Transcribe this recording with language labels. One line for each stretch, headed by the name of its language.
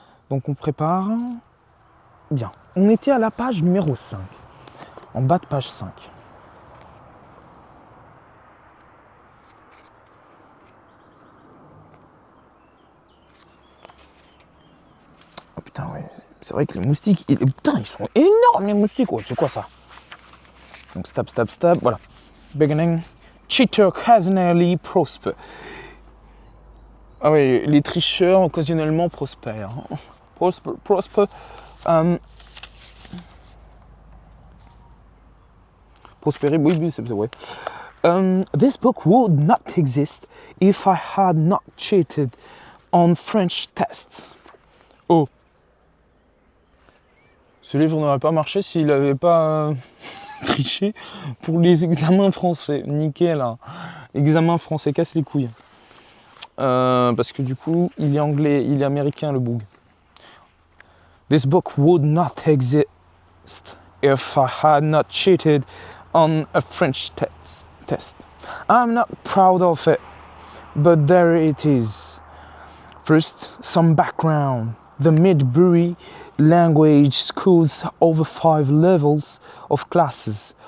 French: Donc on prépare. Bien. On était à la page numéro 5. En bas de page 5. Oh putain, ouais. C'est vrai que les moustiques, putain, ils sont énormes les moustiques. Ouais, c'est quoi ça? Donc stab, stab, stab. Voilà. Beginning.
English: Cheater occasionally prosper.
French: Ah ouais, les tricheurs occasionnellement prospèrent. Prosper. Prospérer, oui, c'est ouais.
English: This book would not exist if I had not cheated on French tests. Oh.
French: Ce livre n'aurait pas marché s'il n'avait pas triché pour les examens français. Nickel, hein. Examen français, casse les couilles. Parce que du coup, il est anglais, il est américain le boug.
English: This book would not exist if I had not cheated on a French test. I'm not proud of it, but there it is. First, some background. The Midbury Language School's over 5 levels of classes.